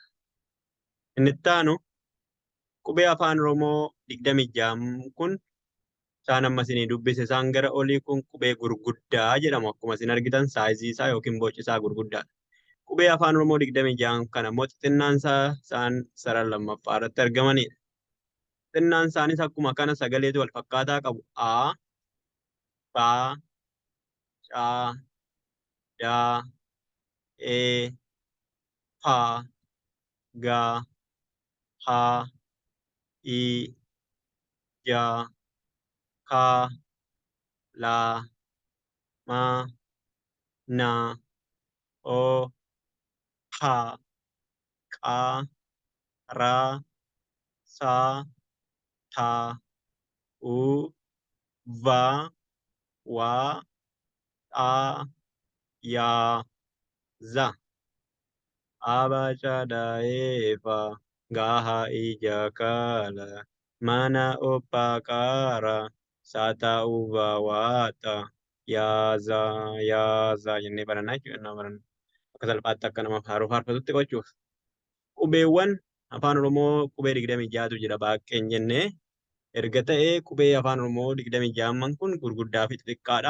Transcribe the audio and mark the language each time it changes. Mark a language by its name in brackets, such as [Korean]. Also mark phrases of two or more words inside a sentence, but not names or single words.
[Oromo] Inni itti aanu qubee afaan Oromoo 26 kun isaan amma isinii dubbise isaan gara olii kun qubee gurguddaa jedhamu akkuma isin argitan saayizii isaa yookiin boci isaa gurguddaadha. Qubee afaan Oromoo 26 kana immoo xixinnaan isaa isaan sarara lammaffaa irratti argamanidha. Xixinnaan isaanis akkuma kana sagaleetu wal fakkaataa qabu. A, Ba, Caa, Daa, E, Pa, Ga, Ha, I, Ja, Ka, La, Ma, Na, O, Pa, Qa, Ra, Sa, Ta, U, Va, Wa, Xa, Ya, Za. Abaa daa'eefa gahaa ija kaala mana obbaa qaara saataa uvaa waaxa yaazaa jennee barannaa jechuudha. Akka salphaatti akka nama faarfatutti gochuuf. Qubeewwan afaan Oromoo qubee 26tu jira baaqeen jennee erga ta'ee qubee afaan Oromoo 26 kun gurguddaa fi xixiqqaadha.